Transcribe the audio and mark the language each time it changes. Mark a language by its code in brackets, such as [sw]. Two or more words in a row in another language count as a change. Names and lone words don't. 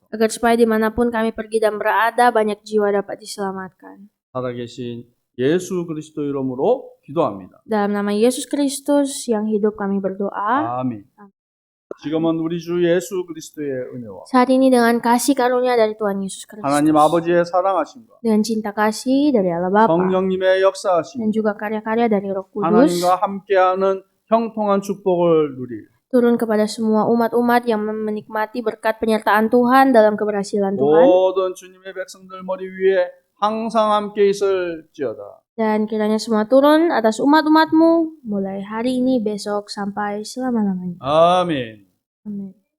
[id] Agar supaya dimanapun kami pergi dan berada, banyak jiwa dapat diselamatkan. [ko] 살아계신 예수 그리스도 이름으로 기도합니다. [id] Dalam nama Yesus Kristus yang hidup kami berdoa. [ko] 아멘. 지금은 우리 주 예수 그리스도의 은혜와 [id] Saat ini dengan kasih karunia dari Tuhan Yesus Kristus. [ko] 하나님 아버지의 사랑하심과 [id] Dengan cinta kasih dari Allah Bapa. [ko] 성령님의 [id] Dan [ko] 역사하심, [id] juga karya-karya dari Roh Kudus. [ko] 하나님과 함께하는 형통한 축복을 누릴 [id] Turun kepada semua umat-umat yang menikmati berkat penyertaan Tuhan dalam keberhasilan Tuhan. [ko] 모든 주님의 백성들 머리 위에 항상 함께 있을지어다. [id] Dan kiranya semua turun atas umat-umatmu mulai hari ini, besok, sampai selama-lamanya. [ko] 아멘. [id] Amin.